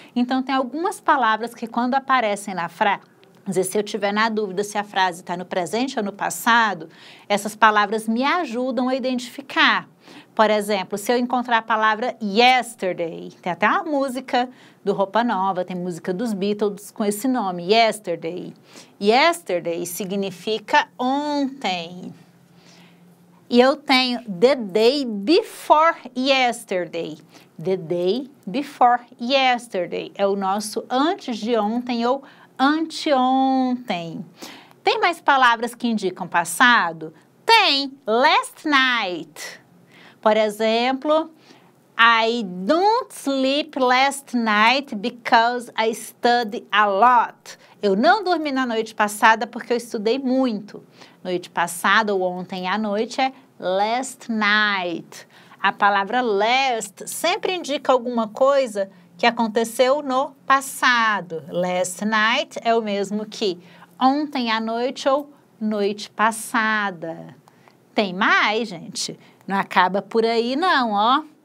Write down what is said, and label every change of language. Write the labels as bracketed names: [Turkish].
[Portuguese] Então, tem algumas palavras que quando aparecem na frase, se eu tiver na dúvida se a frase está no presente ou no passado, essas palavras me ajudam a identificar. Por exemplo, se eu encontrar a palavra yesterday, tem até uma música do Roupa Nova, tem música dos Beatles com esse nome, yesterday. Yesterday significa ontem. E eu tenho [English] the day before yesterday. The day before yesterday [Portuguese] é o nosso antes de ontem ou anteontem. Tem mais palavras que indicam passado? Tem. Last night. Por exemplo, [English] I don't sleep last night because I studied a lot. [Portuguese] Eu não dormi na noite passada porque eu estudei muito. Noite passada ou ontem à noite é last night. A palavra last sempre indica alguma coisa que aconteceu no passado. Last night é o mesmo que ontem à noite ou noite passada. Tem mais, gente? Não acaba por aí não, ó.